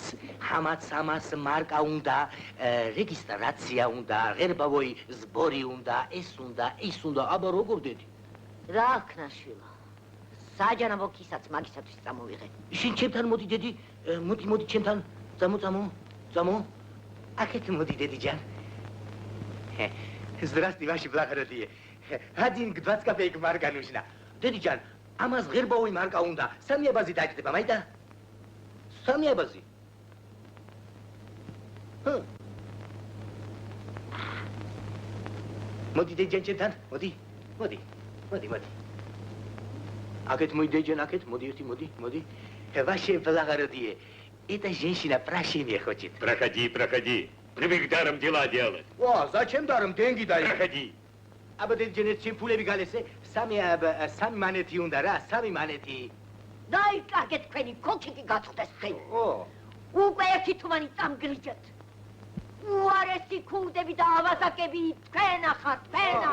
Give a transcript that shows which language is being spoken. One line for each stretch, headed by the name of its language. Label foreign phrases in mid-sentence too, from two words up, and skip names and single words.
Georgian: ამას მარკა უნდა, რეგისტრაცია უნდა,
Russian: гербовой сбор
Georgian: უნდა, ეს უნდა, აბა როგორ დედი? რა ქნა შვილო. საჯანაბო ქისაც მაგისათვის წამოვიღე. შენ ჩემთან მოდი დედი, მოდი ჩემთან. წამო. აქეთ მოდი დედიჯან.
Russian: Здрасте, ваши благородие. 1 20 копеек марка нужна.
Georgian: დედიჯან, ამას ღერბავი მარკა უნდა. 3 აბაზი დაჭდება, მაიტა? 3 აბაზი. მოდი დედიჯან ჩემთან, მოდი. აქეთ მოდი დედიჯან, აქეთ, მოდი.
Russian: Ваше благородие, эта женщина прощения хочет. Проходи. Привык даром дела делать. О, зачем даром? Деньги дай. Проходи.
Georgian: აბა დედიჯან ჩემ ფულები გალესე, 3 მანეთი უნდა რა, 3 მანეთი. დაიკარგეთ თქვენი კოჩიკი გაწყვდეს ხელი. უკვე ერთი თუმანი წამგრიჯეთ. უარესი ქურდები და ავაზაკები თქვენ ახართ, თქვენა.